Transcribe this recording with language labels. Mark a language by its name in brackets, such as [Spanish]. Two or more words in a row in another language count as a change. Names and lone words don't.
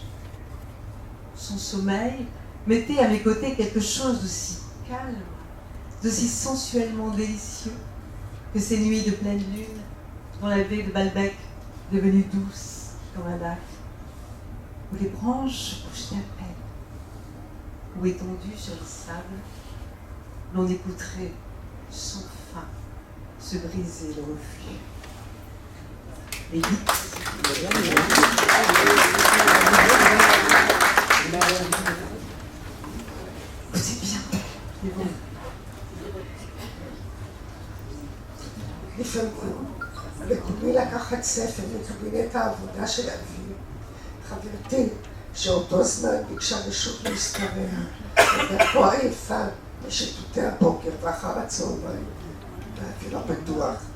[French] Son sommeil mettait à mes côtés quelque chose d'aussi calme, d'aussi sensuellement délicieux que ces nuits de pleine lune dans la baie de Balbec, devenue douce comme un lac, où les branches se couchaient à peine, où étendues sur le sable, l'on écouterait sans fin se briser le reflux. Et vite, écoutez bien, c'est bon. [Hebrew] לפעמים, מקומי לקחת ספר מקבינט העבודה של אבי, חברתי, שאותו זמן ביקשה רשות להסתרע, הייתה כה עייפה משטוטי הבוקר ואחר הצהריים, באוויר הפתוח.